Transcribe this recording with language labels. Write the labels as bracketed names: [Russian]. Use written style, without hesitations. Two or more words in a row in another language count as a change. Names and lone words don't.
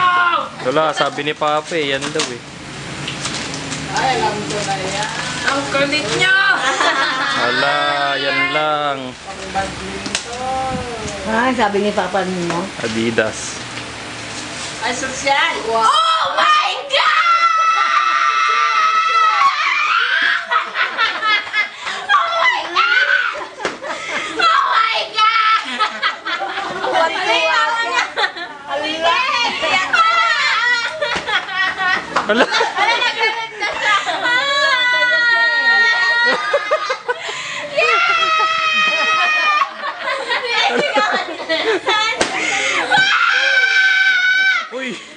[Filipino] Wala, sabi ni Papa eh, yan daw eh. Ay, alam ko na yan. Ang kulit nyo! Wala, yan lang. Pang-badminton. Ah, sabi ni Papa mo. Adidas. Ay, sosyal! [English] Oh my God! Oh my God! Oh my God! [Filipino] Wala. Uy!